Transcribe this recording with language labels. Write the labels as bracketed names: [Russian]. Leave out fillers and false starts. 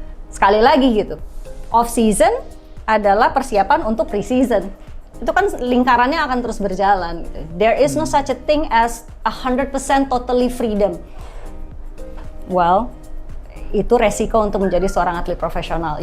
[Indonesian] Sekali lagi gitu, off season adalah persiapan untuk pre-season. Itu kan lingkarannya akan terus berjalan. [English] There is no such a thing as 100% totally freedom. [Indonesian] Well, itu resiko untuk menjadi seorang atlet profesional.